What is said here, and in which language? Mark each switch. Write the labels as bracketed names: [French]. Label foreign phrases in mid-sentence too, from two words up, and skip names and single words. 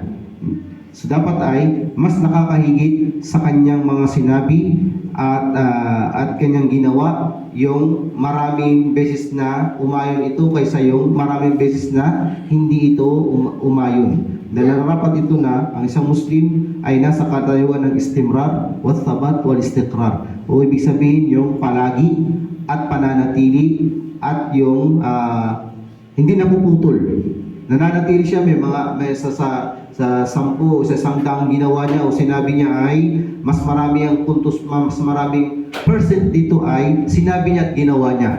[Filipino] So dapat ay mas nakakahigit sa kanyang mga sinabi at kanyang ginawa yung maraming beses na umayon ito kaysa yung maraming beses na hindi ito umayon. Dahil nararapat ito na ang isang Muslim ay nasa katayuan ng [Arabic] استمرار، والثبات، والاستقرار. [Filipino] O ibig sabihin yung palagi at pananatili at yung hindi napuputol. Nananatili siya, may sa 10 sa 100 ginawa niya o sinabi niya ay mas marami ang puntos, mas maraming percent dito ay sinabi niya at ginawa niya.